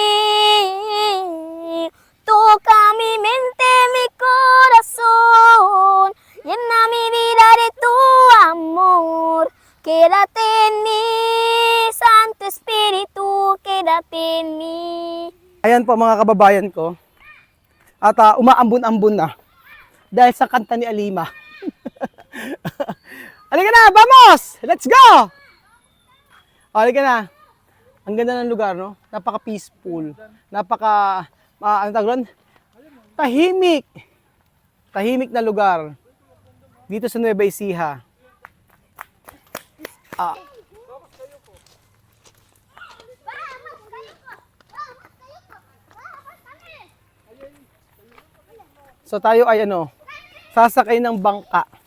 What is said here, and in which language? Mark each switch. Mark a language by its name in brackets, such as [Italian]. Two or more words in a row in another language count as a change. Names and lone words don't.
[Spanish] Toca mi mente, mi corazón. Llena mi vida de tu amor. Quédate en mí, Santo Espíritu, quédate en mí. [Filipino] Ayan po mga kababayan ko. At umaambon-ambon na. dahil sa kanta ni Alima. Halika na, vamos! [English] Let's go! [Filipino] Halika na. Ang ganda ng lugar, no? Napaka-peaceful. Ano tawag doon? Tahimik. Tahimik na lugar. Dito sa Nueva Ecija. So tayo ay sasakay ng bangka.